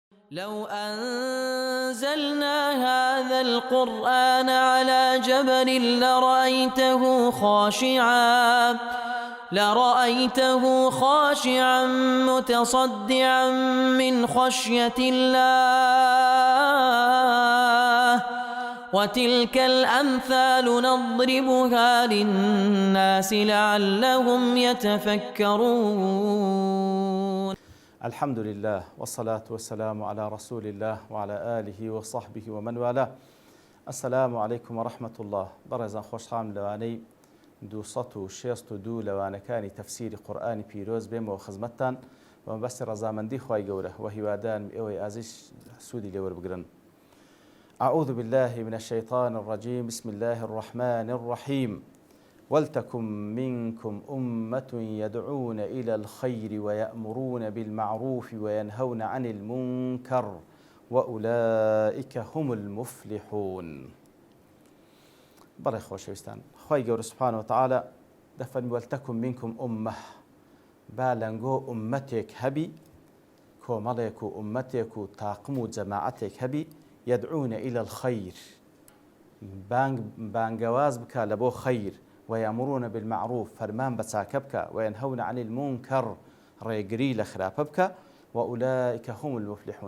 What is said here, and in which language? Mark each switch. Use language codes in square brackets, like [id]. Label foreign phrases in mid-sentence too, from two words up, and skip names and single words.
[ar] لو أنزلنا هذا القرآن على جبل لرأيته خاشعا متصدعا من خشية الله وتلك الأمثال نضربها للناس لعلهم يتفكرون. الحمد لله والصلاة والسلام على رسول الله وعلى آله وصحبه ومن والاه. السلام عليكم ورحمة الله. [ckb] برزان خوشحام لواني 262 لوانەکانی تەفسیری قورئانی پیرۆز بێمەوە خزمەتتان و مەبەستی ڕەزامەندی خوای گەورە و هیوادارم ئێوەی ئازیز سوودی لێ وەربگرن. [ar] أعوذ بالله من الشيطان الرجيم. بسم الله الرحمن الرحيم. ولتكن منكم أمة يدعون إلى الخير ويأمرون بالمعروف وينهون عن المنكر وأولئك هم المفلحون. [ckb] بەڕێ خۆشەویستان، خوای گەورە [ar] سوبحانەهو وتەعالە [ckb] دەفەرمێ [ar] وەلتەکن منکم ئوممە، [ckb] با لەنگۆ ئوممەتێک هەبی، کۆمەڵێک و ئوممەتێک و تاقم و جەماعەتێک هەبی، [ar] یەدعونە ئیلە الخەیر، [ckb] بانگەواز بکە لە بۆ خەیر، [ar] وەیەمڕونە بالمەعروف، [ckb] فەرمان بە چاکە بکە، [ar] وەیەنهەونە عەنی المونکەر، [ckb] ڕێگری لە خراپە بکە، [ar] وەئولائیکە هم المفلحون.